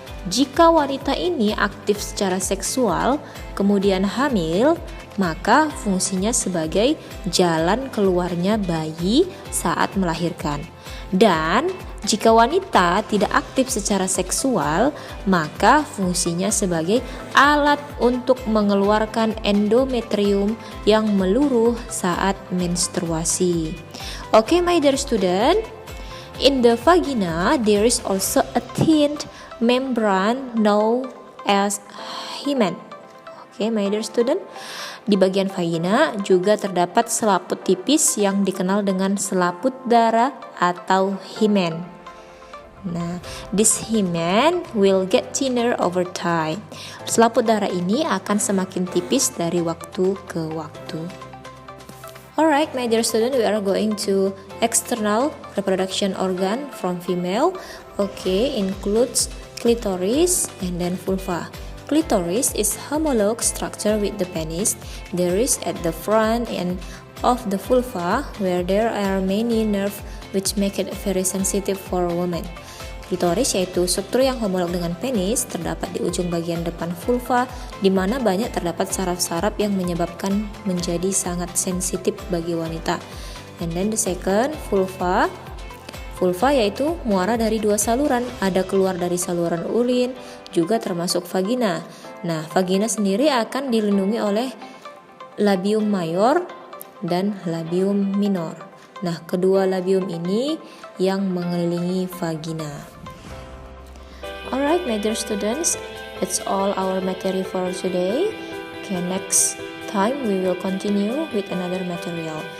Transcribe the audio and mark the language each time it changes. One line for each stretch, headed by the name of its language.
Indonesian: Jika wanita ini aktif secara seksual, kemudian hamil, maka fungsinya sebagai jalan keluarnya bayi saat melahirkan. Dan jika wanita tidak aktif secara seksual, maka fungsinya sebagai alat untuk mengeluarkan endometrium yang meluruh saat menstruasi.
English: Okay, my dear student, in the vagina there is also a thin membrane known as hymen. Okay, my dear student,
Indonesian: di bagian vagina juga terdapat selaput tipis yang dikenal dengan selaput darah atau hymen.
English: Nah, this hymen will get thinner over time.
Indonesian: Selaput darah ini akan semakin tipis dari waktu ke waktu.
English: Alright, my dear student, we are going to external reproduction organ from female. Okay, includes clitoris and then vulva. Clitoris is homolog structure with the penis. There is at the front end of the vulva where there are many nerves which make it very sensitive for women.
Indonesian: Klitoris yaitu struktur yang homolog dengan penis terdapat di ujung bagian depan vulva, di mana banyak terdapat saraf-saraf yang menyebabkan menjadi sangat sensitif bagi wanita.
English: And then the second,
Indonesian: vulva. Vulva yaitu muara dari dua saluran, ada keluar dari saluran urin, juga termasuk vagina. Nah, vagina sendiri akan dilindungi oleh labium mayor dan labium minor. Nah, kedua labium ini yang mengelilingi vagina.
English: Alright, my dear students, that's all our material for today. Okay, next time we will continue with another material.